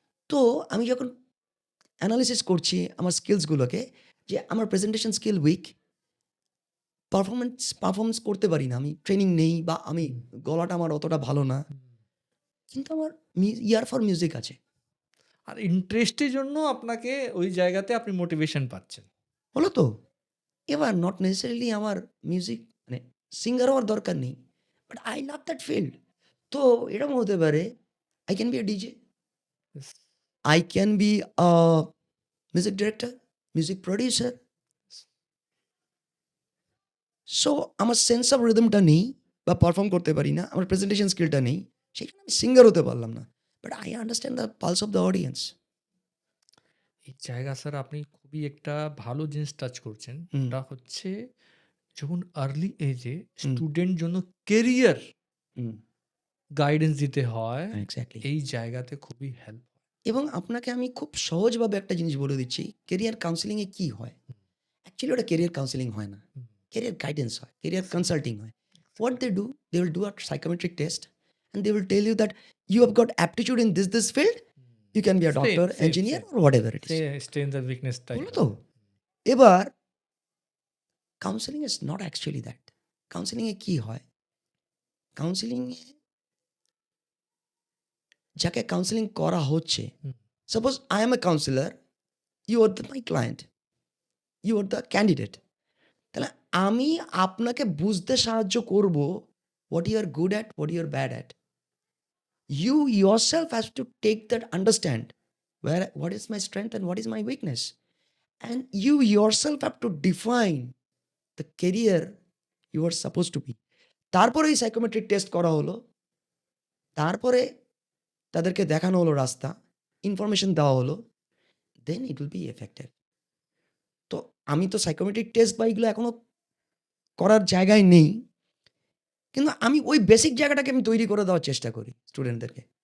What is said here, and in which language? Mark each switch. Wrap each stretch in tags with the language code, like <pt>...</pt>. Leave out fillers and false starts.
<bn>তো আমি যখন অ্যানালিসিস করছি আমার স্কিলসগুলোকে, যে আমার প্রেজেন্টেশন স্কিল উইক, পারফরমেন্স করতে পারি না, আমি ট্রেনিং নেই বা আমি গলাটা আমার অতটা ভালো না, কিন্তু আমার ইয়ার ফর মিউজিক আছে। আর ইন্টারেস্টের জন্য আপনাকে ওই জায়গাতে আপনি মোটিভেশন পাচ্ছেন। হলো তো? এবার নট নেসেসারিলি আমার মিউজিক মানে সিঙ্গার হওয়ার দরকার নেই, but I love that field. তো এরকম হতে পারে I can be a DJ.</bn> <en>Yes. I can be a music director, music producer.</en> <bn>So আমার সেন্স অফ রিদমটা নেই বা পারফর্ম করতে পারি না, আমার প্রেজেন্টেশন স্কিলটা নেই, সেখানে আমি সিঙ্গার হতে পারলাম না।</bn> <en>But I understand the pulse of the audience.</en> <bn>এই জায়গা স্যার আপনি খুবই একটা ভালো জিনিস টাচ করছেন। হুম, ওটা হচ্ছে যখন আর্লি এজে হুম, স্টুডেন্ট জন্য কেরিয়ার হুম, গাইডেন্স দিতে হয়, এক্স্যাক্টলি। এই জায়গাতে খুবই হেল্প। এবং আপনাকে আমি খুব সহজভাবে একটা জিনিস বলে দিচ্ছি, কেরিয়ার কাউন্সেলিংয়ে কী হয়? অ্যাকচুয়ালি ওটা কেরিয়ার কাউন্সেলিং হয় না। কেরিয়ার গাইডেন্স হয়, কেরিয়ার কনসাল্টিং হয়।</bn> <en>What they will do a psychometric test and they will tell you that you have got aptitude in this field, you can be a same, doctor, same, engineer same. or whatever it is.</en> <bn>Strength আর weakness type. হলো তো?</bn> <en>এবার counselling is not actually that.</en> <bn>কাউন্সেলিংয়ে কী হয়? কাউন্সেলিংয়ে যাকে counselling করা হচ্ছে, হুম,</bn> <en>Suppose I am a counsellor, you are my client, you are the candidate. তাহলে আমি আপনাকে বুঝতে সাহায্য করব what you are good at, what you are bad at. You yourself has to take that, understand what is my strength and what is my weakness, and you yourself have to define the career you are supposed to be.</en> <bn>তারপরে এই psychometric test করা হলো, তারপরে তাদেরকে দেখানো হলো রাস্তা, information দেওয়া হলো, দেন ইট উইল বি এফেক্টিভ। তো আমি তো সাইকোমেট্রিক টেস্ট বা এগুলো এখনো করার জায়গায় নেই, কিন্তু আমি ওই বেসিক জায়গাটাকে আমি তৈরি করে দেওয়ার চেষ্টা করি স্টুডেন্টদেরকে।</bn>